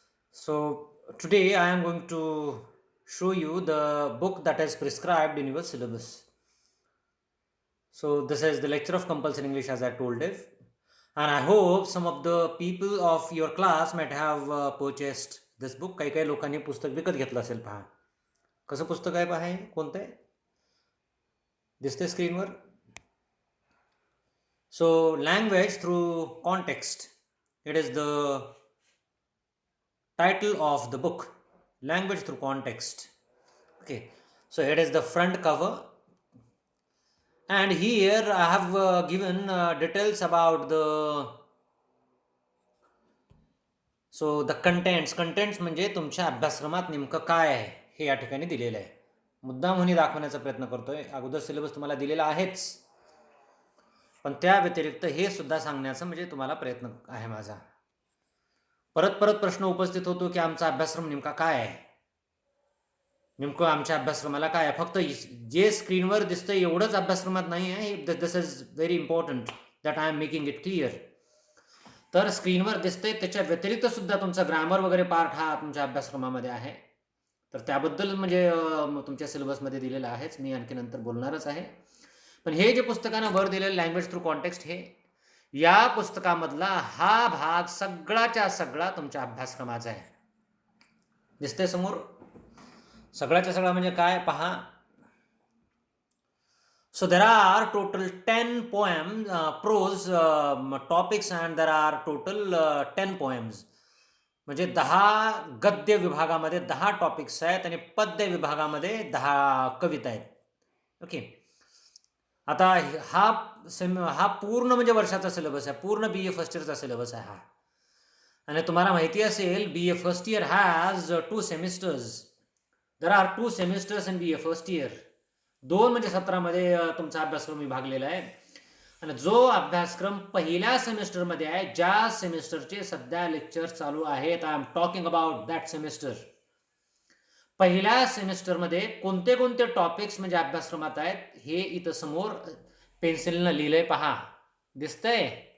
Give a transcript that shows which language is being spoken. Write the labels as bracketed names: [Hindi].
[English] So today I am going to show you the book that is prescribed in your syllabus. So this is the lecture of compulsory English as I told you. And I hope some of the people of your class might have purchased this book. [Marathi] काही काही लोकांनी पुस्तक विकत घेतलं असेल पहा. कसं पुस्तक आहे पहा हे? कोणतं आहे? दिसते स्क्रीनवर? [English] So language through context. It is the title of the book, Language Through Context. Okay, so it is the front cover, and here I have given details about the contents [Marathi] म्हणजे तुमच्या अभ्यासक्रमात नेमकं काय आहे हे या ठिकाणी दिलेलं आहे. मुद्दामहून दाखवण्याचा प्रयत्न करतोय. अगोदर सिलेबस तुम्हाला दिलेला आहेच, पण त्या व्यतिरिक्त हे सुद्धा सांगण्याचा म्हणजे तुम्हाला प्रयत्न आहे माझा. परत परत प्रश्न उपस्थित होतो की आमचा अभ्यासक्रम नेमका काय आहे, नेमकं आमच्या अभ्यासक्रमाला काय आहे. फक्त जे स्क्रीनवर दिसतं एवढंच अभ्यासक्रमात नाही आहे. [English] This is very important that I am making it clear. [Marathi] तर स्क्रीनवर दिसतंय त्याच्या व्यतिरिक्त सुद्धा तुमचा ग्रामर वगैरे पार्ट हा तुमच्या अभ्यासक्रमामध्ये आहे. तर त्याबद्दल म्हणजे तुमच्या सिलेबसमध्ये दिलेलं आहेच, मी आणखी नंतर बोलणारच आहे. पण हे जे पुस्तकानं वर दिलेलं लँग्वेज थ्रू कॉन्टेक्स्ट, हे या पुस्तकामधला हा भाग सगळाच्या सगळा तुमच्या अभ्यासक्रमाचा आहे. दिसतंय समोर? सगळ्याच्या सगळा म्हणजे काय पहा. [English] So there are total 10 poems, prose topics, and there are total 10 poems. [Marathi] म्हणजे 10 गद्य विभागामध्ये 10 टॉपिक्स आहेत आणि पद्य विभागामध्ये 10 कविता आहेत. ओके, आता हा पूर्ण म्हणजे वर्षाचा सिलेबस आहे, पूर्ण बी ए फर्स्ट इयरचा सिलेबस आहे हा. आणि तुम्हाला माहिती असेल [English] B A first year has 2 semesters. There are 2 semesters in B A first year. [Marathi] 2 म्हणजे 17मध्ये तुमचा अभ्यासक्रम विभागलेला आहे. आणि जो अभ्यासक्रम पहिल्या सेमिस्टरमध्ये आहे, ज्या सेमिस्टरचे सध्या लेक्चर चालू आहेत, [English] I am talking about that semester. [Marathi] पहिल्या सेमिस्टरमध्ये कोणते कोणते टॉपिक्स म्हणजे अभ्यासक्रमात आहेत हे इथं समोर पेन्सिलनं लिहिलंय पहा. दिसतंय?